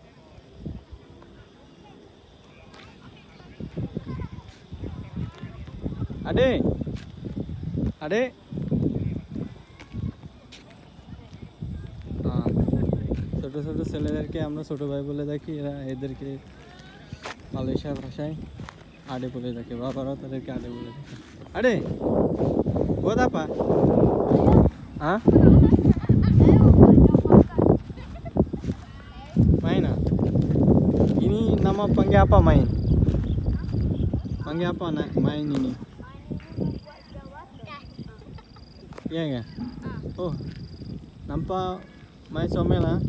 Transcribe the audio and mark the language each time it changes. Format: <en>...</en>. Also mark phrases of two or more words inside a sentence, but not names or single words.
<bn>আরে আরে ছোট ছোট ছেলেদেরকে আমরা ছোট ভাই বলে থাকি, এদেরকে মালয়েশিয়ার ভাষায় আড়ে বলে থাকে। বাবারা তাদেরকে আড়ে বলে থাকে। আরে ও দাপা, হ্যাঁ</bn> <ms>main ah. Ini nama panggil apa main? Panggil apa nak main ini? Iya enggak? Oh, nampak main comel lah.</ms>